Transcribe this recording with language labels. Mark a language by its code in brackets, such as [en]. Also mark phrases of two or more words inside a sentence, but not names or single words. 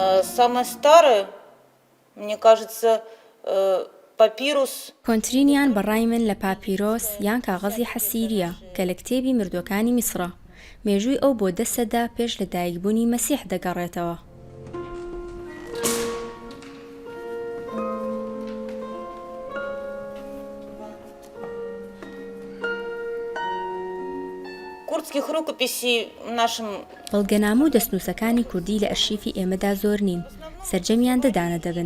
[ru] самое старое, мне кажется, [ckb] پاپیروس. کۆنترینیان بەڕای من لە پاپیرۆس یان کاغەزی حەسیریە کە لە کتێبی مردوەکانی میسرە. مێژووی ئەو بۆ 10 سەدا پێش لە دایکبوونی مەسیح دەگەڕێتەوە. [ru] کورتسکих рукописей в нашем [ckb] بەڵگەنامە و دەستنووسەکانی کوردی لە ئەرشیفی ئێمەدا زۆر نین، سەرجەمیان دەدانە دەبن.